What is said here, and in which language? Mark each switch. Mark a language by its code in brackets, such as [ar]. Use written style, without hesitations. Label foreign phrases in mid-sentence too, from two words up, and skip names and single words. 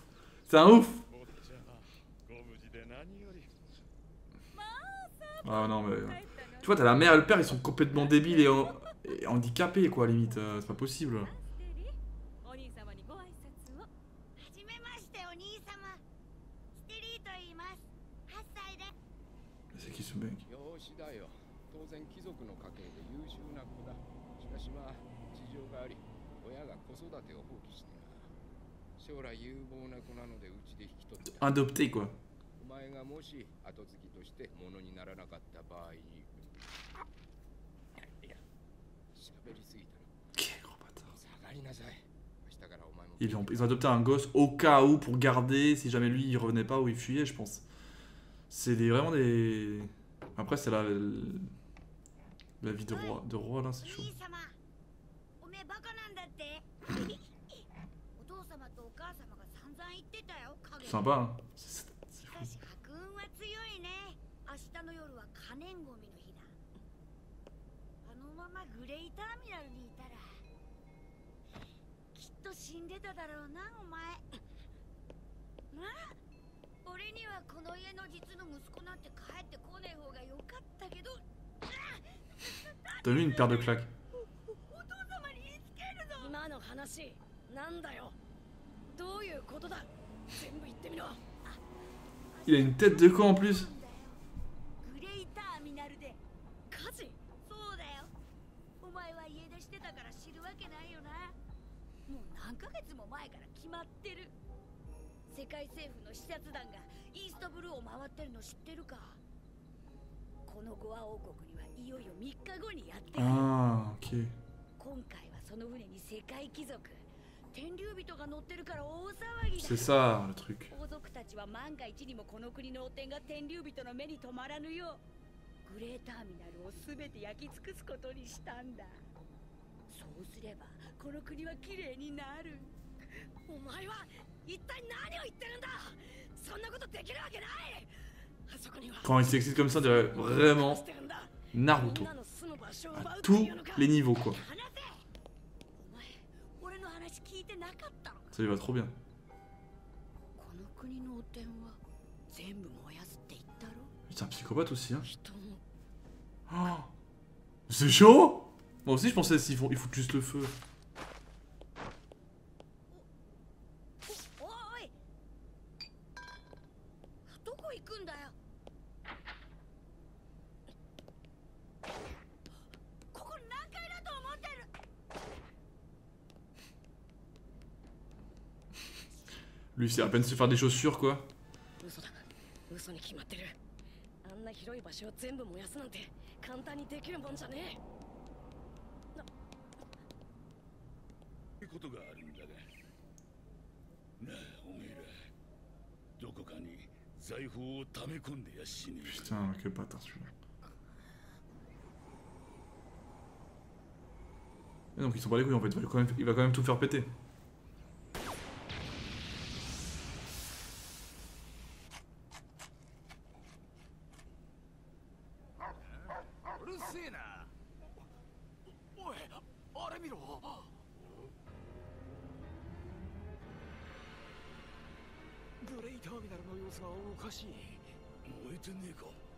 [fr] C'est un ouf. Ah non, mais... Tu vois, t'as la mère et le père, ils sont complètement débiles et handicapés, quoi, limite. C'est pas possible. C'est qui ce mec? [ja] 養子だよ。当然貴族の家系で優秀な子だ。しかしまあ事情があり、親が子育てを放棄してな。将来有望な子なのでうちで引き取ってた。 [fr] Adopté, quoi. [ja] お前がもし後継ぎとしてものにならなかった場合に、いや、喋りすぎたら。 [fr] Quel gros bâtard. [ja] 下がりなさい。明日からお前も。 [fr] Ils ont adopté un gosse au cas où pour garder si jamais lui il revenait pas ou il fuyait, je pense. C'est vraiment des. Après, c'est la vie de roi là, c'est chaud. Sympa, hein. C'est fou. [ja] 俺にはこの家の実の息子なんて帰ってこねえ方が良かったけど。 [fr] T'as vu une paire de claques? [ja] お父様に言いつけるぞ。今の話なんだよ。どういうことだ。全部言ってみろ。 [fr] Il a une tête de con en plus. [ja] グレイターミナルで火事。そうだよ。お前は家出してたから知るわけないよな。もう何ヶ月も前から決まってる。世界政府の視察団がイーストブルーを回ってるの知ってるか。このゴア王国にはいよいよ3日後にやってくる。 [fr] Ah, ok. [ja] 今回はその船に世界貴族天竜人が乗ってるから大騒ぎだ。 [fr] C'est ça le truc. [ja] 王族たちは万が一にもこの国の汚点が天竜人の目に留まらぬようグレーターミナルをすべて焼き尽くすことにしたんだ。そうすればこの国は綺麗になる。お前は一体何を言ってるんだ。そんなことできるわけない。あそこには [fr] Quand il s'excite comme ça, on dirait vraiment Naruto. À tous les niveaux, quoi. [ja] お前俺の話聞いてなかったの。 [fr] Ça lui va trop bien. [ja] この国の汚点は全部燃やすって言ったろ。 [fr] C'est un psychopathe aussi, hein. [ja] 人も [fr] Oh, c'est chaud. Moi aussi, je pensais qu'ils foutent juste le feu. [ja] おいどこ行くんだよ。ここ何階だと思ってる。 [fr] Lui, c'est à peine se faire des chaussures, quoi. [ja] 嘘だ。嘘に決まってる。あんな広い場所を全部燃やすなんて簡単にできるもんじゃねえ。ことがあるんだがなあおめえらどこかに財宝を溜め込んでやしねえ [fr] Putain, quel bâtard celui-là. Et donc ils sont pas les couilles en fait, il va quand même tout faire péter. [ja] うるせえなおいあれ見ろグレイターミナルの様子がおかしい燃えてねえか